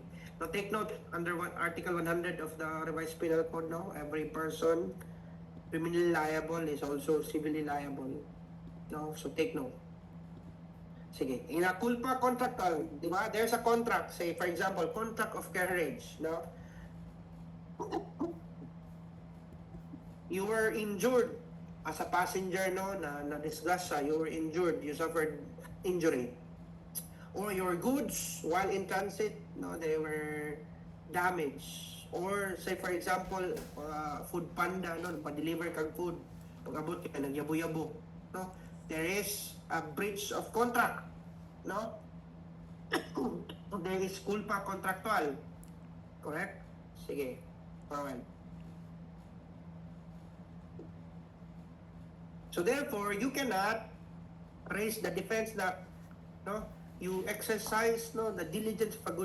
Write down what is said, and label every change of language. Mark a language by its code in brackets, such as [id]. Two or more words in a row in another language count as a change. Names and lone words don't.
[en] Now take note, under Article 100 of the Revised Penal Code, no, every person criminally liable is also civilly liable. No, so take note. Sige, in a culpa contractual, [tl] di ba? [en] There's a contract, say for example, contract of carriage, no? You were injured as a passenger, no, na disgrasya, you were injured, you suffered injury. Or your goods while in transit, no, they were damaged. Or say for example, food panda, no, [ceb] pa-deliver kang food, pag-abot ka, nagyabo-yabo, no? [en] There is a breach of contract, no? There is culpa contractual. Correct? Sige. Forward. So therefore, you cannot raise the defense that, no, you exercise, no, the diligence of a good